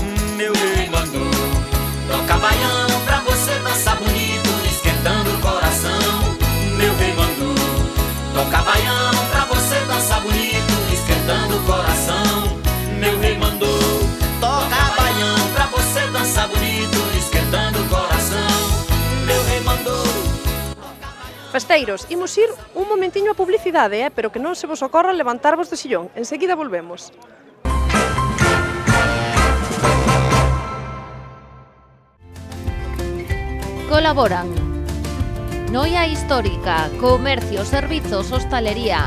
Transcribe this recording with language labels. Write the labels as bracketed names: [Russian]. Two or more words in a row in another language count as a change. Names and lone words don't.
[Portuguese] Meu rei mandou, toca baião pra você dançar bonito, esquentando o coração. Meu rei mandou, toca baião pra você dançar bonito, esquentando o coração. Meu rei mandou, toca baião pra você dançar bonito, esquentando o coração. Meu rei mandou. [Galician] Festeiros, imos ir un momentiño a publicidade, pero que non se vos ocorra levantarvos do sillón. Enseguida volvemos. Colaboran Noia histórica, comercio, servizos, hostalería.